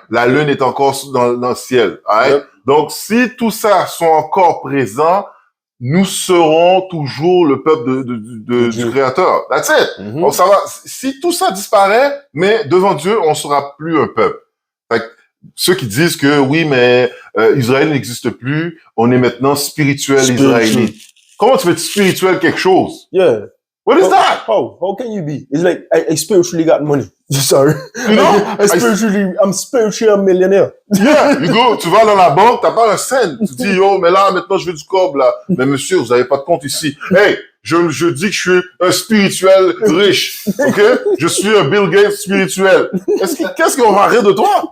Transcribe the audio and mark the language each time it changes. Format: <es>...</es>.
<fr>La lune est encore dans le ciel.</fr> <en>All right?</en> <fr>Donc, si tout ça sont encore présents, nous serons toujours le peuple du Créateur.</fr> <en>That's it.</en> <fr>Donc, ça va. Si tout ça disparaît, mais devant Dieu, on sera plus un peuple. Fait que, ceux qui disent que oui, mais Israël n'existe plus, on est maintenant spirituel israélite. Comment tu veux être spirituel quelque chose?</fr> <en>Yeah. What is that? How can you be? It's like I spiritually got money. Sorry. You know? I'm spiritually a millionaire. Yeah, you go,</en> <fr>tu vas dans la banque, t'as pas un cent. Tu dis, yo, mais là, maintenant, je veux du cob, là. Mais monsieur, vous avez pas de compte ici. Hey, je dis que je suis un spirituel riche. OK? Je suis un Bill Gates spirituel. Qu'est-ce qu'on va rire de toi?</fr>